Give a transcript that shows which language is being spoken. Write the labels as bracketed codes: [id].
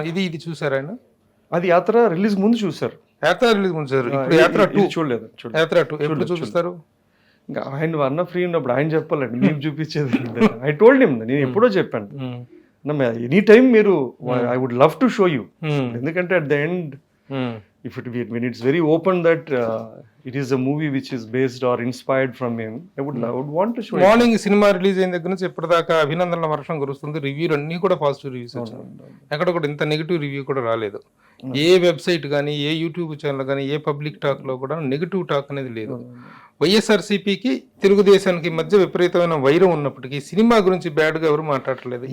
[te] ఇది చూసారు ఆయన? అది యాత్ర రిలీజ్ ముందు చూసారు. యాత్ర రిలీజ్ ముందు చూసారు. ఇప్పుడు యాత్ర 2 చూడలేదు. యాత్ర 2 ఎప్పుడు చూపిస్తారు? ఇంకా ఆయన అన్న ఫ్రీ ఉన్నప్పుడు ఆయన చెప్పాలండి, మేము చూపించేది. [en] I told him, [te] నేను ఎప్పుడో చెప్పాను, ఎనీ టైమ్ మీరు [en] I would love to show you. ఎందుకంటే at the end if when it's very open that it is a movie which is based or inspired from him, I would want to show it. [te] Morning cinema release అయిన దగ్గర నుంచి ఇప్పటిదాకా అభినందనల వర్షం కురుస్తుంది. రివ్యూలు అన్ని కూడా పాజిటివ్ రివ్యూస్ వచ్చాయి. ఎక్కడ కూడా ఇంత నెగిటివ్ రివ్యూ కూడా రాలేదు. ఏ వెబ్సైట్ కానీ, ఏ యూట్యూబ్ ఛానల్ కానీ, ఏ పబ్లిక్ టాక్ లో కూడా నెగిటివ్ టాక్ అనేది లేదు. వైఎస్ఆర్సీపీకి తెలుగుదేశానికి మధ్య విపరీతమైన వైరం ఉన్నప్పటికీ సినిమా గురించి బ్యాడ్ గా ఎవరు మాట్లాడలేదు.